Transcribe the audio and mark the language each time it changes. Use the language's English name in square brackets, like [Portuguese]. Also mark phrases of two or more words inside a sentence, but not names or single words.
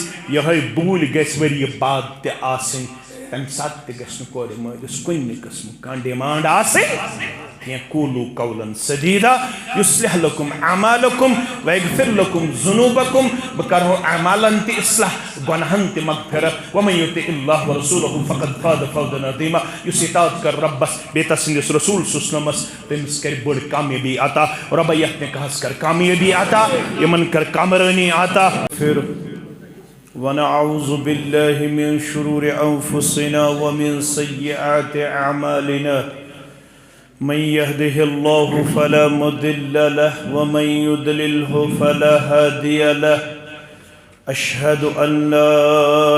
[Kashmiri] یِہوٚے بوٗلۍ گژھِ ؤرِیہِ بعد تہِ آسٕنۍ تمہِ ساتہٕ تہِ گژھِ نہٕ کورِ مٲلِس کُنہِ قٕسمُک کانٛہہ ڈِمانڈ آسٕنۍ کینٛہہ [Arabic] قوٗلوٗ قولاً سدیٖدا یُصلح لکم اعمالکم ویغفر لکم ذنوٗبکم [Kashmiri] بہٕ کرہو اعمالن تہِ اصلاح گۄنہن تہِ مغفرت [Arabic] ومن یُطع اللہ ورسولہ فقد فاز فوزا عظیما [Kashmiri] یُس اطاعت کر رۄبس بیٚیہِ تسٕنٛدِس رسوٗل سُسنمس تٔمِس کرِ بٔڑ کامیٲبی عطا رۄبا یتھ نِکاحس کر کامیٲبی عطا یِمن کر کامرٲنی عطا [Arabic] ونعوذ باللہ من شرور انفسنا ومن سیئات اعمالنا من يهده الله فلا مضل له ومن يضلله فلا هادي له أشهد أن لا